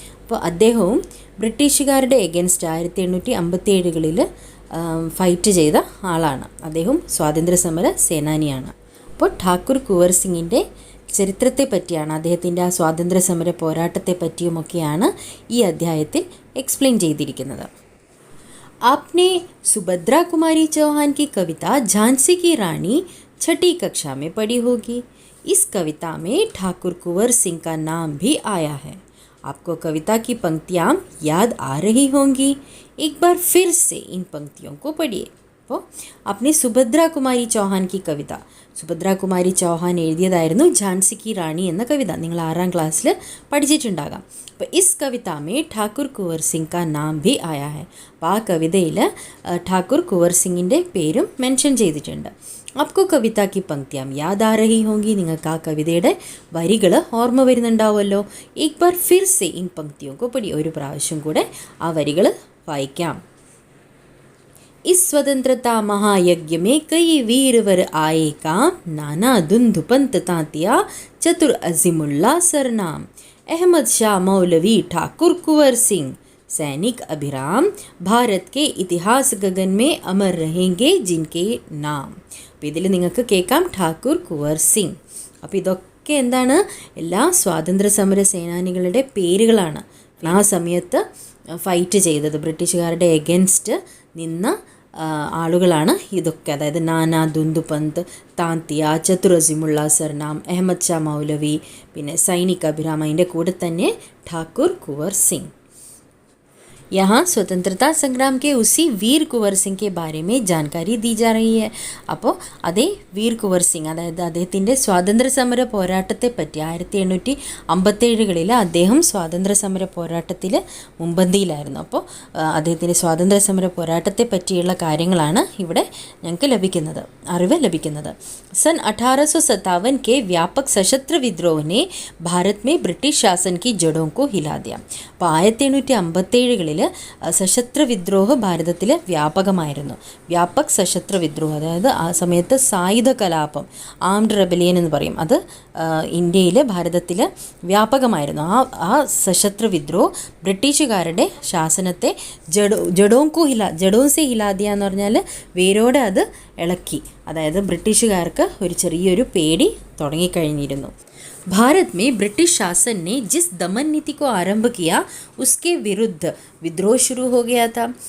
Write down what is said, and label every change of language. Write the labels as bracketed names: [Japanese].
[Malayalam] അപ്പോൾ അദ്ദേഹവും ബ്രിട്ടീഷുകാരുടെ എഗൻസ്റ്റ് 1857കളിൽ ഫൈറ്റ് ചെയ്ത ആളാണ്. അദ്ദേഹം സ്വാതന്ത്ര്യസമര സേനാനിയാണ്. അപ്പോൾ ഠാക്കൂർ കുവർ സിംഗിൻ്റെ ചരിത്രത്തെ പറ്റിയാണ്, അദ്ദേഹത്തിൻ്റെ ആ സ്വാതന്ത്ര്യസമര പോരാട്ടത്തെ പറ്റിയുമൊക്കെയാണ് ഈ അധ്യായത്തിൽ എക്സ്പ്ലെയിൻ ചെയ്തിരിക്കുന്നത്. [Hindi] आपने सुभद्रा कुमारी चौहान की कविता झांसी की रानी 6ठी कक्षा में पढ़ी होगी. इस कविता में ठाकुर कुंवर सिंह का नाम भी आया है. आपको कविता की पंक्तियाँ याद आ रही होंगी. एक बार फिर से इन पंक्तियों को पढ़िए. [Malayalam] അപ്പോൾ [Hindi] आपने [Malayalam] സുഭദ്ര കുമാരി ചൗഹാൻ [Hindi] की [Malayalam] കവിത, സുഭദ്ര കുമാരി ചൗഹാൻ എഴുതിയതായിരുന്നു ഝാൻസി കി റാണി എന്ന കവിത. നിങ്ങൾ 6ാം ക്ലാസ്സിൽ പഠിച്ചിട്ടുണ്ടാകാം. അപ്പോൾ [Hindi] is Kavitha may Thakur കുവർ Singh കാ നാം ഭി ആയാ ഹൈ. [Malayalam] അപ്പോൾ ആ കവിതയിൽ ഠാക്കൂർ കുവർ സിംഗിൻ്റെ പേരും മെൻഷൻ ചെയ്തിട്ടുണ്ട്. [Hindi] आपको कविता की पंक्तियाँ याद आ रही होंगी. [Malayalam] നിങ്ങൾക്ക് ആ കവിതയുടെ വരികൾ ഓർമ്മ വരുന്നുണ്ടാവുമല്ലോ. [Hindi] एक बार फिर से इन पंक्तियों को पढ़िए. [Malayalam] ഒരു പ്രാവശ്യം കൂടെ ആ വരികൾ വായിക്കാം. [Hindi] इस स्वतंत्रता महायज्ञ में कई वीरवर आए काम. नाना धुंधु पंत तांतिया चतुर अजीमुल्ला सरनाम. अहमद शाह मौलवी ठाकुर कुंवर सिंह सैनिक अभिराम. भारत के इतिहास गगन में अमर रहेंगे जिनके नाम. [Malayalam] അപ്പോൾ ഇതിൽ നിങ്ങൾക്ക് കേൾക്കാം ഠാക്കൂർ കുവർ സിംഗ്. അപ്പോൾ ഇതൊക്കെ എന്താണ്? എല്ലാ സ്വാതന്ത്ര്യ സമര സേനാനികളുടെ പേരുകളാണ്. ആ സമയത്ത് ഫൈറ്റ് ചെയ്തത്, ബ്രിട്ടീഷുകാരുടെ എഗൻസ്റ്റ് നിന്ന ആളുകളാണ് ഇതൊക്കെ. അതായത് നാനാ ദുന്ദുപന്ത് താന്തിയ, ചതുർ അസിമുള്ള സർനാം, അഹമ്മദ് ഷാ മൗലവി, പിന്നെ സൈനിക് അഭിരാം, അതിൻ്റെ കൂടെ തന്നെ ഠാക്കൂർ കുവർ സിംഗ്. [Hindi] यहाँ स्वतंत्रता संग्राम के उसी वीर कुंवर सिंह के बारे में जानकारी दी जा रही है. [Malayalam] അപ്പോൾ അതേ വീർ കുവർ സിംഗ്, അതായത് അദ്ദേഹത്തിൻ്റെ സ്വാതന്ത്ര്യ സമര പോരാട്ടത്തെ പറ്റി 1857കളിൽ അദ്ദേഹം സ്വാതന്ത്ര്യ സമര പോരാട്ടത്തിൽ മുൻപന്തിയിലായിരുന്നു. അപ്പോൾ അദ്ദേഹത്തിൻ്റെ സ്വാതന്ത്ര്യ സമര പോരാട്ടത്തെ പറ്റിയുള്ള കാര്യങ്ങളാണ് ഇവിടെ ഞങ്ങൾക്ക് ലഭിക്കുന്നത്, അറിവ് ലഭിക്കുന്നത്. [Hindi] सन 1857 के व्यापक सशस्त्र विद्रोह ने भारत में ब्रिटिश शासन की जड़ों को हिला दिया. [Malayalam] അപ്പോൾ 1857കളിൽ സശസ്ത്ര വിദ്രോഹ ഭാരതത്തിൽ വ്യാപകമായിരുന്നു. വ്യാപക് സശസ്ത്ര വിദ്രോഹം, അതായത് ആ സമയത്ത് സായുധ കലാപം, ആംഡ് റെബലിയൻ എന്ന് പറയും, അത് ഇന്ത്യയിൽ ഭാരതത്തിൽ വ്യാപകമായിരുന്നു. ആ സശസ്ത്ര വിദ്രോഹം ബ്രിട്ടീഷുകാരുടെ ശാസനത്തെ [Hindi] ജഡോം സെ ഹിലാദിയ [Malayalam] എന്ന് പറഞ്ഞാൽ വേരോടെ അത് ഇളക്കി. അതായത് ബ്രിട്ടീഷുകാർക്ക് ഒരു ചെറിയൊരു പേടി തുടങ്ങിക്കഴിഞ്ഞിരുന്നു. [Hindi] भारत में ब्रिटिश शासन ने जिस दमन नीति को आरंभ किया उसके विरुद्ध विद्रोह शुरू हो गया था.